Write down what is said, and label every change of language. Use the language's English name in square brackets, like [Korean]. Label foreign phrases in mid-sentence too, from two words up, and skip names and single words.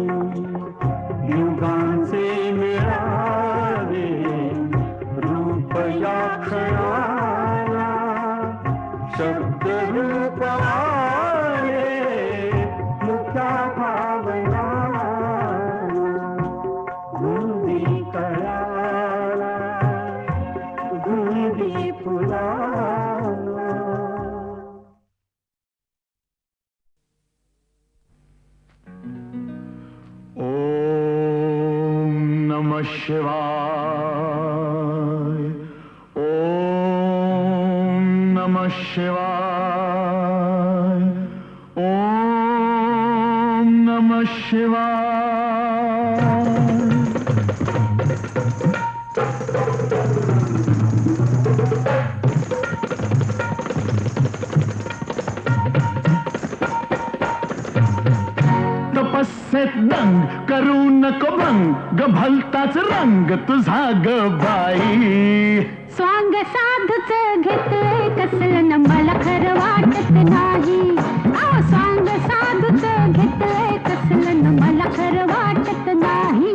[Marathi] युगांचे मिळावे रूप या क्षणाला शब्द रूप आले मुक्या भावना गुंदी कळाला गुंदी फुला [Sanskrit] ओम नमः शिवाय ओम नमः शिवाय ओम नमः शिवाय [Marathi] तपस्येत दंग करू नको भंग भलताच रंग तुझा ग बाई स्वांग साधूच घेतलंय कसलं न मला खरं वाटत नाही स्वांग साधूच घेतलंय कसलं न मला खरं वाटत नाही